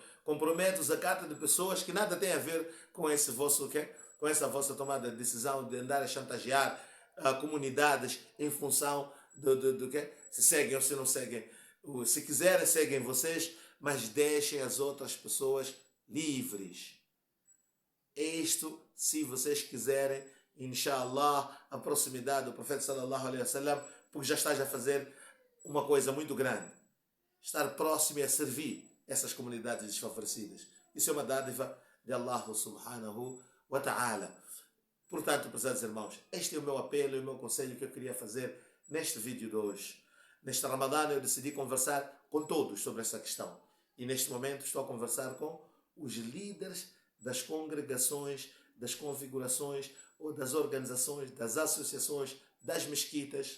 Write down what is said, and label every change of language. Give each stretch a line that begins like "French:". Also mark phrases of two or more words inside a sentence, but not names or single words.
Portuguese: Compromete o zakat de pessoas que nada têm a ver com esse vosso, com essa vossa tomada de decisão de andar a chantagear comunidades em função do que se seguem ou se não seguem. Se quiserem, seguem vocês, mas deixem as outras pessoas livres. Isto, se vocês quiserem, inshallah, a proximidade do profeta
Arabic: صلى الله عليه وسلم,
Portuguese: porque já estás a fazer uma coisa muito grande. Estar próximo e a servir essas comunidades desfavorecidas. Isso é uma dádiva de
Arabic: الله سبحانه وتعالى.
Portuguese: Portanto, prezados irmãos, este é o meu apelo e o meu conselho que eu queria fazer neste vídeo de hoje. Neste Ramadã eu decidi conversar com todos sobre esta questão. E neste momento estou a conversar com os líderes das congregações, das configurações ou das organizações, das associações, das mesquitas.